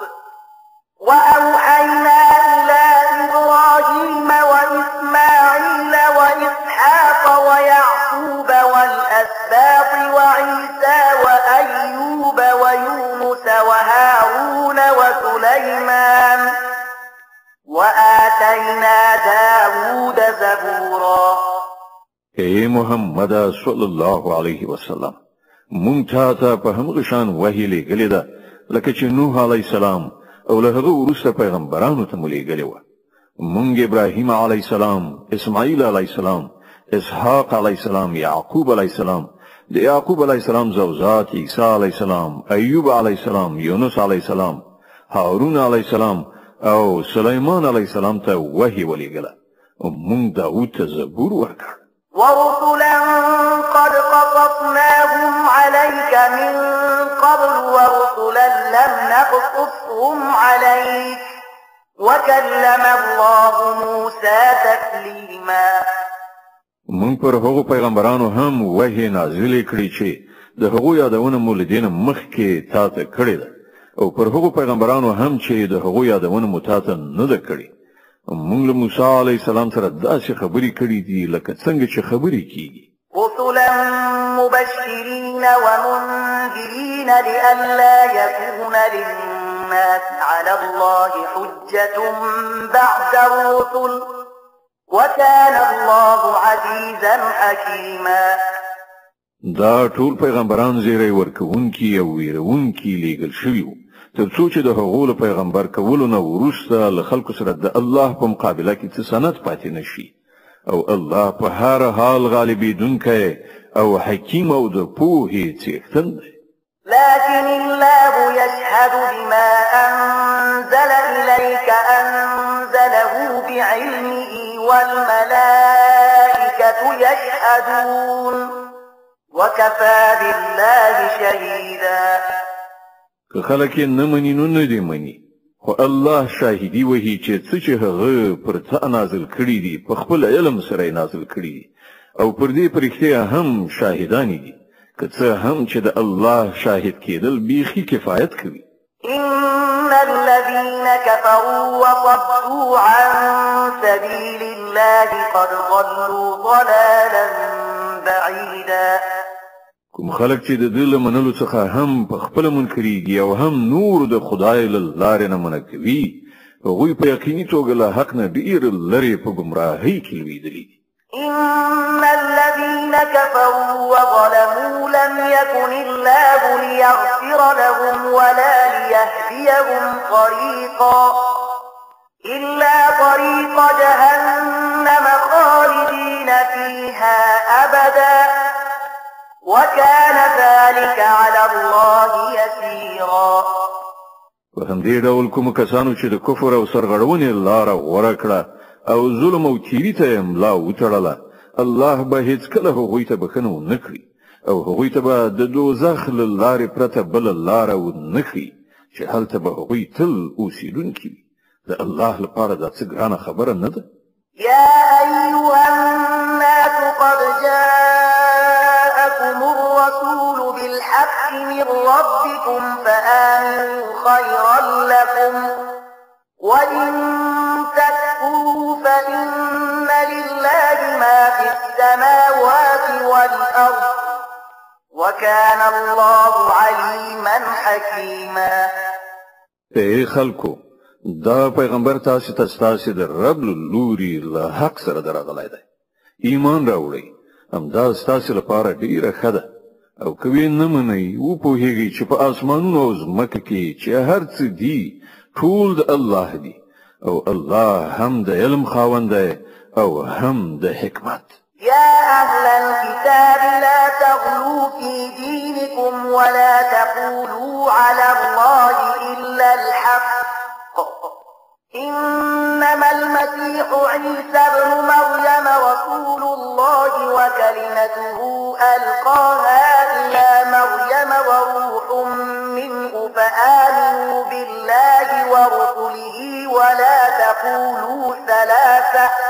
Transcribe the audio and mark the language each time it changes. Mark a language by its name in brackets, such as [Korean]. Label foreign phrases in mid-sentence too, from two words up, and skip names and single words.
[Arabic] وأوحينا إلى إبراهيم وإسماعيل وإسحاق ويعقوب والأسباط وعيسى وأيوب ويونس وهارون وسليمان وآتينا داود زبورا. [Pashto] اے محمد [Arabic] صلی الله علیه وسلم [Pashto] مونږ ته په همغه شان وحی لېږلې ده لکه چې نوح [Arabic] علیه السلام [Pashto] او له هغه وروسته پیغمبرانو ته مو لېږلې وه. مونږ ابراهیم [Arabic] علیه السلام، [Pashto] اسماعیل [Arabic] علیه السلام، [Pashto] اسحاق [Arabic] علیه السلام، [Pashto] یعقوب [Arabic] علیه السلام، [Pashto] د یعقوب [Arabic] علیه السلام [Pashto] زوجات عیسی [Arabic] علیه السلام، [Pashto] ایوب [Arabic] علیه السلام، [Pashto] یونس [Arabic] علیه السلام، [Pashto] هارون [Arabic] علیه السلام [Pashto] او سلیمان [Arabic] علیه السلام [Pashto] ته وحی ولېږله. مونږ داود ته زبور ورکړ. [Arabic] ورسلا قد قصصناهم عليك من قبل ورسلا لم نقصصهم عليك وكلم الله موسى تكليما. [Pashto] مونږ پر هغو پیغمبرانو هم وحی نازلې کړې چې د هغو یادونه مو له دې نه مخکې تا ته کړې ده او پر هغو پیغمبرانو هم چې د هغو یادونه مو تا ته نه ده کړې. مونږ له موسی [Arabic] علیه السلام [Pashto] سره داسې خبرې کړې دي لکه څنګه چې خبرې کیږي. [Arabic] رسلا مبشرين ومنذرين لئلا يكون للناس على الله حجة بعد الرسل وكان الله عزيزا حكيما. [Pashto] دا ټول پیغمبران زیری ورکوونکي او ویرونکي لېږل شوي وو تر څو چې د هغو له پیغمبر کولو نه وروسته له خلکو سره د الله په مقابله کې څه سند پاتې نشي او الله په هر حال غالبیدونکی او حکیم او د پوهې څښتن دی. [Arabic] لكن يشهد بما أنزل إليك أنزله بعلمه والملائكة يشهدون وكفى بالله شهيدا. [Pashto] که خلک یې نه مني نو نه دي مني، خو الله شاهدي وهي چې څه چې هغه پر تا نازل کړي دي په خپل علم سره نازل کړي دي او پر دې پرختیا هم شاهدان دي، که څه هم چې د الله شاهد کېدل بیخي کفایت کوي. [Arabic] إن الذين كفروا وصدوا عن سبيل الله قد ضلوا ضلالا بعيدا. [Pashto] کوم خلک چې د دې له منلو څخه هم په خپل منکرېږي او هم نور د خدای له لارې نه منع کوي، هغوی په یقیني توګه له حق نه ډېر لرې په ګمراهۍ کې لوېدلي دي. [Arabic] إن الذين كفروا وظلموا لم يكن الله ليغفر لهم ولا ليهديهم طريقا إلا طريق جهنم خالدين فيها أبدا وكان ذلك على الله يسيرا. [Pashto] په همدې ډول کوم کسانو چې د کفر او سرغړونې لاره غوره کړه او ظلم او تیری ته ملا وتړله، الله به هیڅکله هغوی ته بخښنه ونه کړي او هغوی ته به د دوزخ له لارې پرته بله لاره ونه ښیي چې هلته به هغوی تل اوسېدونکي وي. د الله لپاره دا څه ګرانه خبره نه ده. [Arabic] يا أيها الناس قد جاءكم الرسول بالحق من ربكم فآمنوا خيرا لكم وإن تكفروا فإن لله ما في السماوات والأرض وكان الله عليما حكيما. [Pashto] اے خلکو، دا پیغمبر تاسو ته ستاسو د رب لوري له حق سره درغلی دی. ایمان راوړئ، همدا ستاسو لپاره ډیره ښه ده. او کوي نه منئ وپوهیږئ چې په اسمانونو او ځمکه کې چې هر څه دي ټول د الله دي او الله هم د علم خاوند دی او هم د حکمت. [Arabic] يا أهل الكتاب لا تغلوا في دينكم ولا تقولوا على الله إلا الحق إنما المسيح عيسى ابن مريم رسول الله وكلمته ألقاها إلى مريم وروح منه فآمنوا بالله ورسله ولا تقولوا ثلاثة